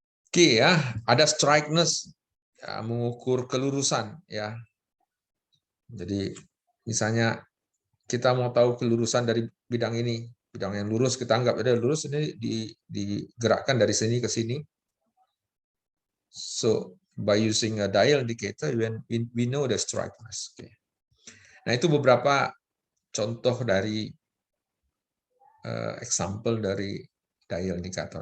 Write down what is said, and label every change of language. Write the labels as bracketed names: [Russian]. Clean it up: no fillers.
[Indonesian] Oke ya, ada straightness, ya, mengukur kelurusan ya. Jadi misalnya kita mau tahu kelurusan dari bidang ini, bidang yang lurus kita anggap ada lurus, ini digerakkan dari sini ke sini. [English] So by using a dial indicator, we know the straightness. Okay. [Indonesian] Nah itu beberapa contoh dari example dari dial indicator.